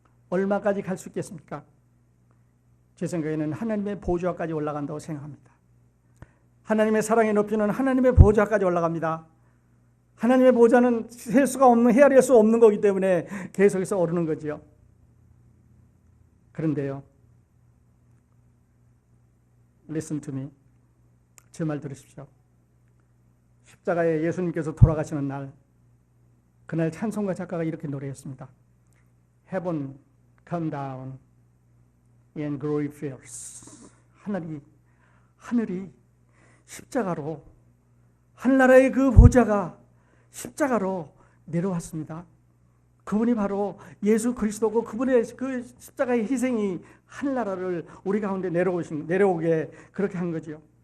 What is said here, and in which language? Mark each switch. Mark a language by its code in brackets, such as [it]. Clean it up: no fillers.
[ko] 얼마까지 갈 수 있겠습니까? 제 생각에는 하나님의 보좌까지 올라간다고 생각합니다. 하나님의 사랑의 높이는 하나님의 보좌까지 올라갑니다. 하나님의 보좌는 셀 수가 없는, 헤아릴 수 없는 거기 때문에 계속해서 오르는 거지요. 그런데요, [en] listen to me. [ko] 제 말 들으십시오. 십자가에 예수님께서 돌아가시는 날, 그날 찬송가 작가가 이렇게 노래했습니다. [en] Heaven come down and glory fills. [ko] 하늘이 십자가로, 한나라의 그 보좌가 십자가로 내려왔습니다. 그분이 바로 예수 그리스도고, 그분의 그 십자가의 희생이 한나라를 우리 가운데 내려오게 그렇게 한 거죠.